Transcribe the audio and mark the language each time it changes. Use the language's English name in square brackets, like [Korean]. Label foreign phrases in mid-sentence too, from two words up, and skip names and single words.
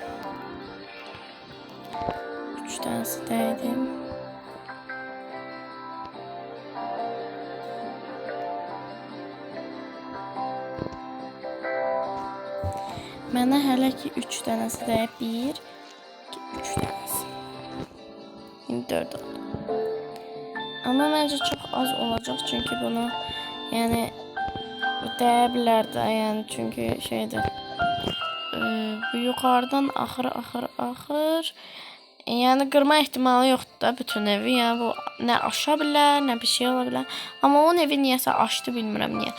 [Azerbaijani] 3 dənəsi dəydi. Mənə hələ ki 3 dənəsi dəyib. 1, 2, 3 dənəsi. 4 oldu. [Turkish] Ama bence çok az olacak çünkü bunu [Azerbaijani] yani dəyə bilər də, yəni çünkü şeydir. Bu yukarıdan axır. Yani qırma ehtimalı yoxdur da bütün evi. Yəni bu nə aşa bilər, nə bir şey ola bilər. Amma onun evi niyəsə aşdı, bilmirəm niyə.